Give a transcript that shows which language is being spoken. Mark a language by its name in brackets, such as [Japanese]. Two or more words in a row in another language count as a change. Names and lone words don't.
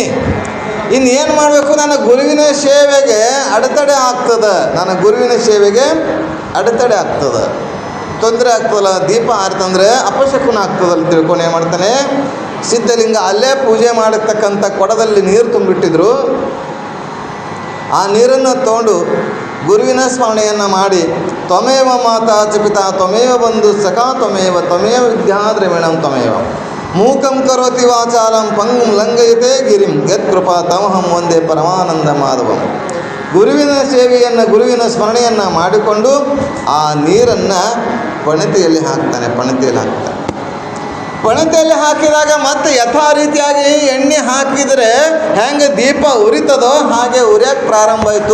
[Kannada] ಇನ್ನು ಏನು ಮಾಡಬೇಕು, ನನ್ನ ಗುರುವಿನ ಸೇವೆಗೆ ಅಡೆತಡೆ ಆಗ್ತದೆ, ನನ್ನ ಗುರುವಿನ ಸೇವೆಗೆ ಅಡೆತಡೆ ಆಗ್ತದೆ, ತೊಂದರೆ ಆಗ್ತದಲ್ಲ. ದೀಪ ಆರ್ತಂದರೆ ಅಪಶಕುನ ಆಗ್ತದಲ್ಲ ತಿಳ್ಕೊಂಡು ಏನು ಮಾಡ್ತಾನೆ, ಸಿದ್ಧಲಿಂಗ ಅಲ್ಲೇ ಪೂಜೆ ಮಾಡಿರ್ತಕ್ಕಂಥ ಕೊಡದಲ್ಲಿ ನೀರು ತುಂಬಿಟ್ಟಿದ್ರು. ಆ ನೀರನ್ನು ತೊಗೊಂಡು ಗುರುವಿನ ಸ್ಮರಣೆಯನ್ನು ಮಾಡಿ, [Sanskrit] ತ್ವಮೇವ ಮಾತಾ ಚ ಪಿತಾ ತ್ವಮೇವ ಬಂಧು ಸಖಾ ತ್ವಮೇವ ವಿದ್ಯಾದ್ರವಿಣಂ ತ್ವಮೇವ ಮೂಕಂ ಕರೋತಿ ವಾಚಾಲಂ ಪಂಗುಂ ಲಂಘಯತೆ ಗಿರಿಂ ಯತ್ಕೃಪಾ ತಮಹಂ ಒಂದೇ ಪರಮಾನಂದ ಮಾಧವಂ. [Kannada] ಗುರುವಿನ ಸೇವೆಯನ್ನು, ಗುರುವಿನ ಸ್ಮರಣೆಯನ್ನು ಮಾಡಿಕೊಂಡು ಆ ನೀರನ್ನು ಪಣತೆಯಲ್ಲಿ ಹಾಕ್ತಾನೆ. ಪಣತೆಯಲ್ಲಿ ಹಾಕಿದಾಗ ಮತ್ತೆ ಯಥಾ ರೀತಿಯಾಗಿ ಎಣ್ಣೆ ಹಾಕಿದರೆ ಹೆಂಗೆ ದೀಪ ಉರಿತದೋ ಹಾಗೆ ಉರಿಯೋಕ್ಕೆ ಪ್ರಾರಂಭ ಆಯಿತು.